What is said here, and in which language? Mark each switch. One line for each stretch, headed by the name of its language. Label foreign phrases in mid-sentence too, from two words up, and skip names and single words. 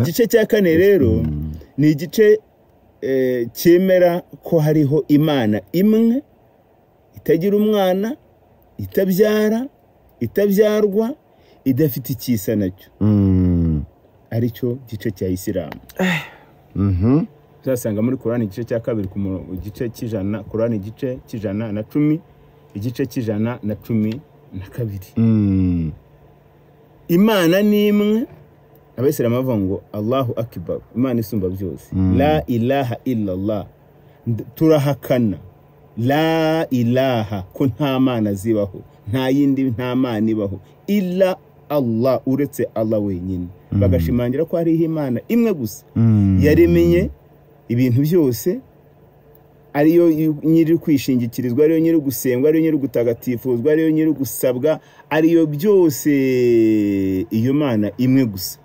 Kinyarwanda: igice cya kane rero ni igice cyemera ko hariho Imana imwe itagira umwana itabyara itabyarwa idafite ikisa nacyo aricyo gice cya Isilamu zasanga muri Qur'an igice cya kabiri ku gice cy'ijana Qur'an igice cy'ijana na 10 igice cy'ijana na 12 Imana ni imwe Abayisilamu bavuga ngo
Arabic: الله أكبر
Kinyarwanda: Imana isumba byose
Arabic: لا إله إلا
Kinyarwanda: Allah turahakana
Arabic: لا إله
Kinyarwanda: ko nta mana zibaho nta yindi nta mana ibaho
Arabic: إلا الله
Kinyarwanda: uretse Allah wenyine bagashimangira ko hariho Imana imwe gusa yaremenye ibintu byose ariyo nyiri kwishingikirizwa ariyo nyiri gusengwa ariyo nyiri gutagatifuzwa ariyo nyiri gusabwa ariyo byose iyo Mana imwe gusa